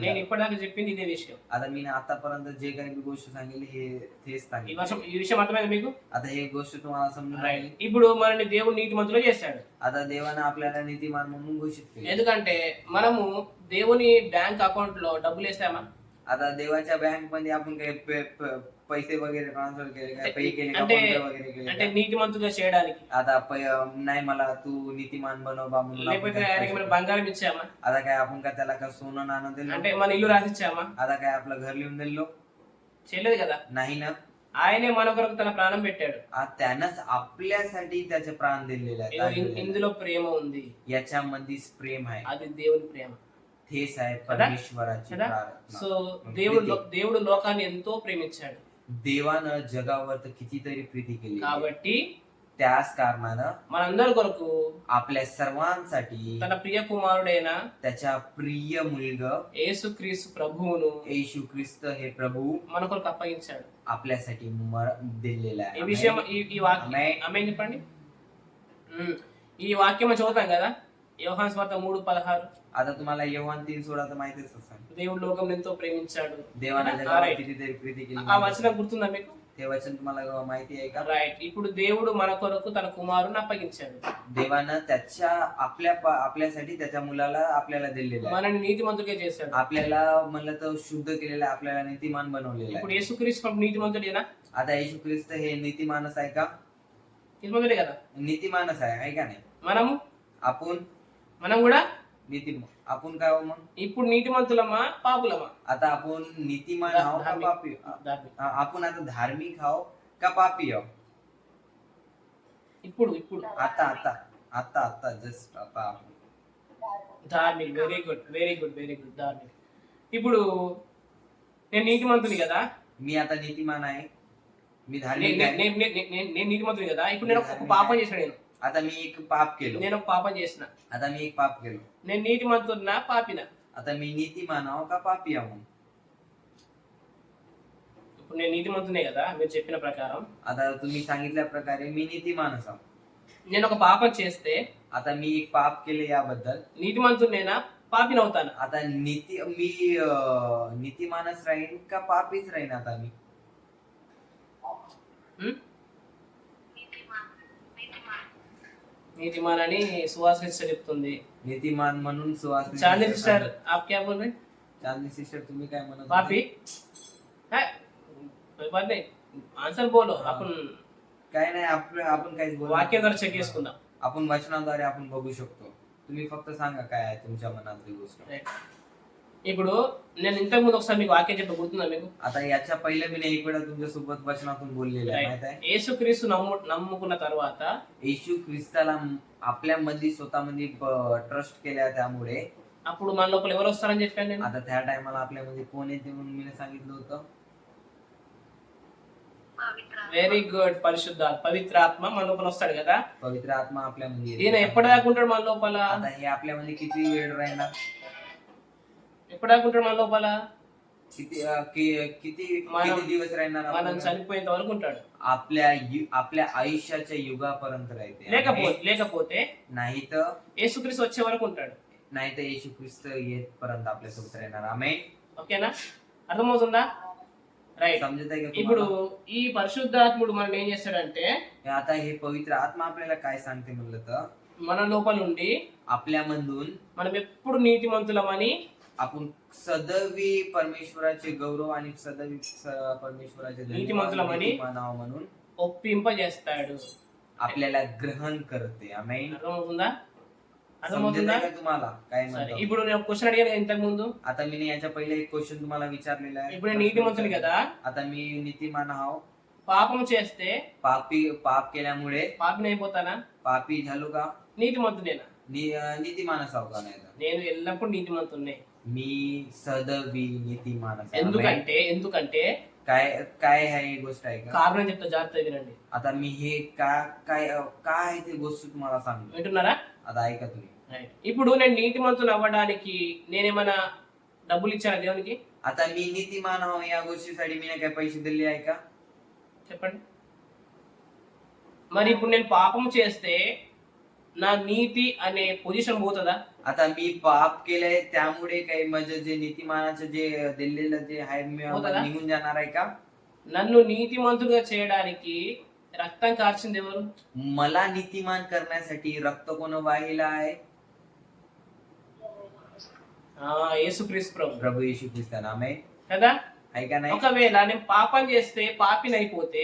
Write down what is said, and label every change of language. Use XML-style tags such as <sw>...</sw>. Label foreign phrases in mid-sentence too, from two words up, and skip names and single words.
<te>నేను</te> <mr>झालो.</mr> <te>ఇప్పటిదాకా చెప్పింది ఇదే విషయం.</te> <mr>आता मी आतापर्यंत जे काही मी गोष्ट सांगितली हे तेच सांगितलं.</mr> <te>ఈ విషయం అర్థమైంది మీకు?</te> <mr>आता हे गोष्ट तुम्हाला समजून आली.</mr> <te>ఇప్పుడు మనని దేవుడు నీతిమంతులు చేశాడు.</te> <mr>आता देवानं आपल्याला नीतिमान म्हणून घोषित केले.</mr> <te>ఎందుకంటే మనము దేవుని బ్యాంక్ అకౌంట్ లో డబ్బులు వేసామా?</te> <mr>आता देवाच्या बँक मध्ये आपण काही पैसे वगैरे ट्रान्सफर केले काय पे केले का</mr> <te>అంటే</te> <mr>फोनपे वगैरे केले</mr> <te>అంటే</te> <mr>का?</mr> <te>నీతిమంతులుగా చేయడానికి,</te> <mr>आता नाही मला तू नीतिमान बनव बा म्हणून आपण</mr> <te>లేకపోతే</te> <mr>काय</mr> <te>ఆయనకి మనం</te> <mr>पैसे-</mr> <te>బంగారం ఇచ్చామా?</te> <mr>आता काय आपण का त्याला का सोनं नाणं दिलं?</mr> <te>అంటే మన ఇల్లు రాసిచ్చామా?</te> <mr>आता काय आपलं घर लिहून दिलो?</mr> <te>చేయలేదు కదా.</te> <mr>नाही ना.</mr> <te>ఆయనే మన కొరకు తన ప్రాణం పెట్టాడు.</te> <mr>त्यानंच आपल्यासाठी त्याचे प्राण दिलेले आहेत.</mr> <te>ఇందులో ప్రేమ ఉంది.</te> <mr>याच्यामध्येच प्रेम आहे.</mr> <te>అది దేవుని ప్రేమ</te> <mr>तेच आहे परमेश्वराची</mr> <te>కదా.</te> <mr>प्रार्थना.</mr> <te>సో దేవుడు లోకాన్ని ఎంతో ప్రేమించాడు.</te> <mr>देवानं जगावर तर कितीतरी प्रीती केली,</mr> <te>కాబట్టి</te> <mr>त्याच कारणानं</mr> <te>మనందరి కొరకు</te> <mr>आपल्या सर्वांसाठी</mr> <te>తన ప్రియ కుమారుడైన</te> <mr>त्याच्या प्रिय मुलग</mr> <te>యేసుక్రీస్తు ప్రభువును</te> <mr>येशू ख्रिस्त हे प्रभू</mr> <te>మన కొరకు అప్పగించాడు.</te> <mr>आपल्यासाठी दिलेला</mr> <te>ఈ విషయం</te> <mr>आहे.</mr> <te>ఈ వాక్యం ఆమేన్ చెప్పండి. ఈ వాక్యం చదువుతాం కదా, యోహాను సువార్త 3:16.</te> <mr>आता तुम्हाला योहान 3:16 तर माहितीच असेल.</mr> <te>దేవుడు లోకం ఎంతో ప్రేమించాడు.</te> <mr>देवानं</mr> <en>Alright.</en> <mr>जगावर कितीतरी प्रीती केली.</mr> <te>ఆ వచనం గుర్తుందా మీకు?</te> <mr>ते वचन तुम्हाला माहिती आहे का?</mr> <te>రైట్. ఇప్పుడు దేవుడు మన కొరకు తన కుమారుని అప్పగించాడు.</te> <mr>देवानं आपल्यासाठी त्याच्या मुलाला आपल्याला दिलेलं आहे.</mr> <te>మనని నీతిమంతుడిగా చేశాడు.</te> <mr>आपल्याला म्हणलं तर शुद्ध केलेलं आहे, आपल्याला नीतिमान बनवलेलं</mr> <te>ఇప్పుడు</te> <mr>आहे.</mr> <te>యేసుక్రీస్తు నీతిమంతుడేనా?</te> <mr>आता येशू ख्रिस्त हे नीतिमानच आहे का?</mr> <te>నీతిమంతుడే కదా.</te> <mr>नीतिमानच आहे का नाही?</mr> <te>మనం కూడా</te> <mr>आपण काय हो मग?</mr> <te>ఇప్పుడు నీతిమంతులమా పాపులమా?</te> <mr>आता आपण नीतिमान आहो का पापी? आपण आता धार्मिक आहो का पापी आहो?</mr> <te>ఇప్పుడు</te> <mr>आता जस्ट आता आपण</mr> <te>ధార్మిక్.</te> <en>very good</en> <te>ధార్మిక్. ఇప్పుడు నేను నీతిమంతుని కదా.</te> <mr>मी आता नीतिमान आहे, मी धार्मिक आहे.</mr> <te>నేను నీతిమంతుని కదా. ఇప్పుడు నేను ఒక పాపం చేశాను.</te> <mr>आता मी एक पाप केलो.</mr> <te>నేను ఒక పాపం చేసిన.</te> <mr>आता मी एक पाप केलो.</mr> <te>నేను నీతిమంతున్నా పాపినా?</te> <mr>आता मी नीतिमान आहो का पापी आहो?</mr> <te>ఇప్పుడు నేను నీతిమంతునే కదా మీరు చెప్పిన ప్రకారం.</te> <mr>आता तुम्ही सांगितल्या प्रकारे मी नीतिमानच आहो.</mr> <te>నేను ఒక పాపం చేస్తే</te> <mr>आता मी एक पाप केले याबद्दल</mr> <te>నీతిమంతునేనా పాపినవుతానా?</te> <mr>आता मी नीतिमानच राहीन का पापीच राहीन? आता मी</mr> <te>నీతిమాన్ అని సుహాస్ సిస్టర్ చెప్తుంది.</te> <mr>नीतिमान म्हणून सुहास</mr> <hi>चांदी सिस्टर आप क्या बोल रहे?</hi> <mr>चांदी सिस्टर तुम्ही काय म्हणत होते?</mr> <hi>पापी है? कोई बात नहीं, आन्सर बोलो.</hi> <mr>आपण काय नाही, आपण काहीच बोलू</mr> <te>వాక్యం</te> <mr>नका.</mr> <te>ద్వారా చెక్ చేసుకుందాం.</te> <mr>आपण वचनाद्वारे आपण बघू शकतो. तुम्ही फक्त सांगा काय आहे तुमच्या मनातली गोष्ट.</mr> <te>ఇప్పుడు నేను ఇంతకు ముందు ఒకసారి మీకు వాక్యం చెప్ప గుర్తుందా మీకు?</te> <mr>आता याच्या पहिले मी एक वेळा तुमच्या सोबत वचनातून बोललेलं आहे, माहित आहे?</mr> <te>యేసుక్రీస్తు నమ్ముకున్న తర్వాత</te> <mr>येशू ख्रिस्ताला आपल्यामध्ये स्वतःमध्ये ट्रस्ट केल्या त्यामुळे</mr> <te>అప్పుడు మన లోపల ఎవరు వస్తారని చెప్పాను నేను?</te> <mr>आता त्या टायमाला आपल्यामध्ये कोण येते म्हणून मी सांगितलं होतं.</mr> <en>very good.</en> <te>పవిత్రాత్మ మన లోపల వస్తాడు కదా.</te> <mr>पवित्र आत्मा आपल्यामध्ये</mr> <te>ఈయన</te> <mr>येते.</mr> <te>ఎప్పటిదాకా ఉంటాడు మన లోపల?</te> <mr>आता हे आपल्यामध्ये किती वेळ राहणार?</mr> <te>ఎప్పటిదాకా ఉంటాడు మన లోపల?</te> <mr>किती दिवस राहणार?</mr> <te>మనం చనిపోయేంత వరకు ఉంటాడు.</te> <mr>आपल्या आयुष्याच्या युगापर्यंत राहते.</mr> <te>లేకపోతే</te> <mr>नाही तर</mr> <te>యేసుక్రీస్తు వచ్చే వరకు ఉంటాడు.</te> <mr>येशू ख्रिस्त येतपर्यंत आपल्यासोबत राहणार. आमेन.</mr> <te>ఓకేనా? అర్థమవుతుందా? రైట్.</te> <mr>समजत आहे का</mr> <te>ఇప్పుడు</te> <mr>तुम्हाला?</mr> <te>ఈ పరిశుద్ధాత్ముడు మనం ఏం చేస్తాడంటే</te> <mr>आता हे पवित्र आत्मा आपल्याला काय सांगते म्हणलं तर</mr> <te>మన లోపల నుండి</te> <mr>आपल्यामधून</mr> <te>మనం ఎప్పుడు నీతిమంతులమని</te> <mr>आपण सदैवी परमेश्वराचे गौरव आणि सदैवी परमेश्वराचे</mr> <te>नीतिमंतुलमని</te> <mr>मानावं म्हणून</mr> <te>ఒప్పింపజేస్తాడు.</te> <mr>आपल्याला ग्रहण करते. आमेन.</mr> <te>అర్థమవుతుందా? అర్థమవుతుందా?</te> <mr>समजतंय का तुम्हाला काय</mr> <te>సరే,</te> <mr>म्हणतो?</mr> <te>ఇప్పుడు నేను క్వశ్చన్ అడిగాను కదా ఇంతకు ముందు.</te> <mr>आता मी याच्या पहिले एक क्वेश्चन तुम्हाला विचारलेला आहे.</mr> <te>ఇప్పుడు నేను నీతిమంతుని కదా,</te> <mr>आता मी नीतिमान आहो.</mr> <te>పాపం చేస్తే</te> <mr>पाप केल्यामुळे</mr> <te>పాపిని అయిపోతానా?</te> <mr>पापी झालो का?</mr> <te>నీతిమంతునేనా?</te> <mr>नीतिमान असावं का नाही तर?</mr> <te>నేను ఎల్లప్పుడు నీతిమంతున్నే.</te> <mr>मी सदैवी नीतिमान असावं.</mr> <te>ఎందుకంటే</te> <mr>काय काय आहे ही गोष्ट आहे का?</mr> <te>కారణం చెప్తా, జాగ్రత్తగా వినండి.</te> <mr>आता मी हे काय काय काय आहे ते गोष्ट तुम्हाला सांगतो.</mr> <te>వింటున్నారా?</te> <mr>आता ऐका तुम्ही.</mr> <te>రైట్. ఇప్పుడు నేను నీతిమంతుని అవ్వడానికి నేనేమైనా డబ్బులు ఇచ్చానా దేవునికి?</te> <mr>आता मी नीतिमान आहो या गोष्टीसाठी मी काय पैसे दिले आहे का?</mr> <te>చెప్పండి. మరి ఇప్పుడు నేను పాపం చేస్తే నా నీతి అనే పొజిషన్ పోతుందా?</te> <mr>आता मी पाप केलंय त्यामुळे काही माझं जे नीतिमानाचं जे दिलेलं जे आहे होतं का? निघून जाणार आहे का?</mr> <te>నన్ను నీతిమంతుడిగా చేయడానికి రక్తం కార్చింది ఎవరు?</te> <mr>मला नीतिमान करण्यासाठी रक्त कोण वाहिला आहे?</mr> <te>యేసుక్రీస్తు ప్రభు</te> <mr>प्रभू येशू ख्रिस्त नामे</mr> <te>కదా.</te> <mr>आहे का नाही?</mr> <te>ఒకవేళ నేను పాపం చేస్తే పాపిని అయిపోతే</te>